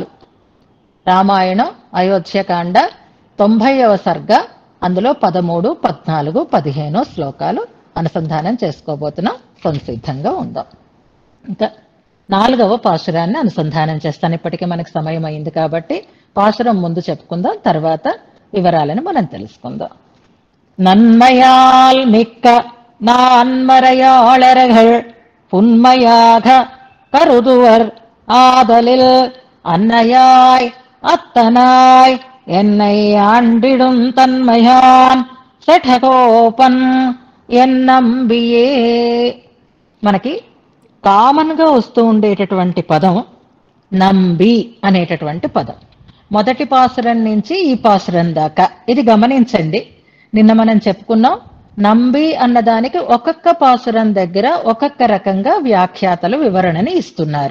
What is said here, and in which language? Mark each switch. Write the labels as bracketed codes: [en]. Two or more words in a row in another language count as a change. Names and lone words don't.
[te] రామాయణం అయోధ్యకాండ 90వ సర్గ అందులో 13, 14, 15 శ్లోకాలు అనుసంధానం చేసుకోబోతున్నాం. సంసిద్ధంగా ఉందాం. ఇంకా 4వ పాసురాన్ని అనుసంధానం చేస్తాను. ఇప్పటికే మనకు సమయం అయింది కాబట్టి పాసురం ముందు చెప్పుకుందాం, తర్వాత వివరాలను మనం తెలుసుకుందాం. [ta] நன்மையால் மிக்க நான்மறையாளர்கள் புன்மையாக கருதுவர் ஆதலில் அன்னையாய் அத்தனாய் என்னை ஆண்டிடும் தன்மையான் శఠగోపన్ ఎన్నంబియే. [te] మనకి కామన్ గా వస్తూ ఉండేటటువంటి పదం నంబి అనేటటువంటి పదం. మొదటి పాసురం నుంచి ఈ పాసురం దాకా ఇది గమనించండి. నిన్న మనం చెప్పుకున్నాం, నంబి అన్నదానికి ఒక్కొక్క పాసురం దగ్గర ఒక్కొక్క రకంగా వ్యాఖ్యాతలు వివరణని ఇస్తున్నారు.